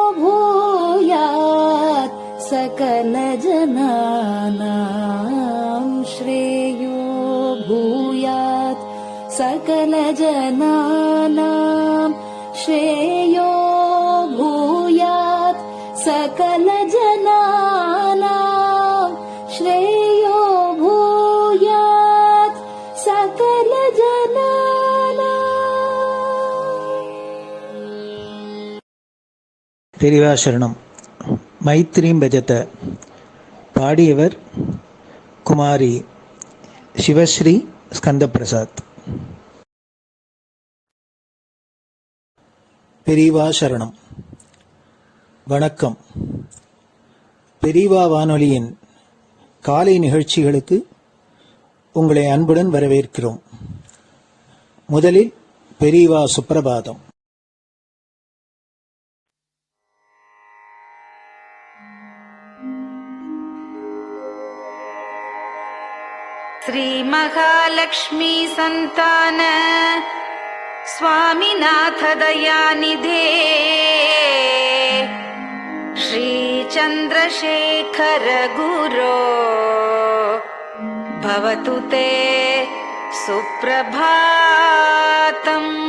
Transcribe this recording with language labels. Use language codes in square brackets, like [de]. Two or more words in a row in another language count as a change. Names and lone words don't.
[sa] भूयात् सकल जनानां श्रेयो भूयात् सकल जनानां श्रेयो भूयात् सकल जनानां श्रेयो भूयात् सकल जनानां. [ta] பெரியவா சரணம். மைத்ரீம் பஜத பாடியவர் குமாரி சிவஸ்ரீ ஸ்கந்த பிரசாத். பெரியவா சரணம். வணக்கம். பெரியவா வானொலியின் காலை நிகழ்ச்சிகளுக்கு உங்களை அன்புடன் வரவேற்கிறோம். முதலில் பெரியவா சுப்பிரபாதம். [sa] श्री महालक्ष्मी संतान स्वामीनाथ दयानिधे श्री चंद्रशेखर गुरो भवतु ते सुप्रभातम्.